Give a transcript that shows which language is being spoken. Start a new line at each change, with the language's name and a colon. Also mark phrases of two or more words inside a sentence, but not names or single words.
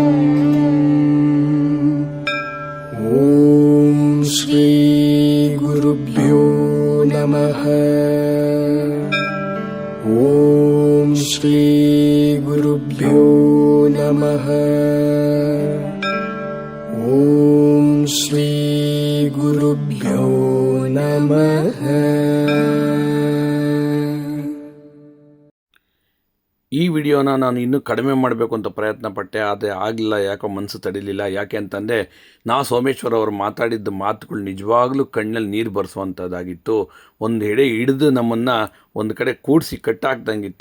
Sanskrit: ॐ श्री गुरुभ्यो नमः। ॐ श्री गुरुभ्यो नमः। ॐ श्री गुरुभ्यो नमः।
Kannada: ಈ ವಿಡಿಯೋನ ನಾನು ಇನ್ನೂ ಕಡಿಮೆ ಮಾಡಬೇಕು ಅಂತ ಪ್ರಯತ್ನ ಪಟ್ಟೆ, ಆದರೆ ಆಗಲಿಲ್ಲ. ಯಾಕೋ ಮನಸ್ಸು ತಡಿಲಿಲ್ಲ. ಯಾಕೆ ಅಂತಂದರೆ ಸೋಮೇಶ್ವರ್ ಅವರು ಮಾತಾಡಿದ್ದ ಮಾತುಗಳು ನಿಜವಾಗ್ಲೂ ಕಣ್ಣಲ್ಲಿ ನೀರು ಬರೆಸುವಂಥದ್ದಾಗಿತ್ತು. ಒಂದು ಎಡೆ ಹಿಡಿದು ನಮ್ಮನ್ನು ಒಂದು ಕಡೆ ಕೂಡಿಸಿ ಕಟ್ಟಾಕ್ದಂಗಿತ್ತು.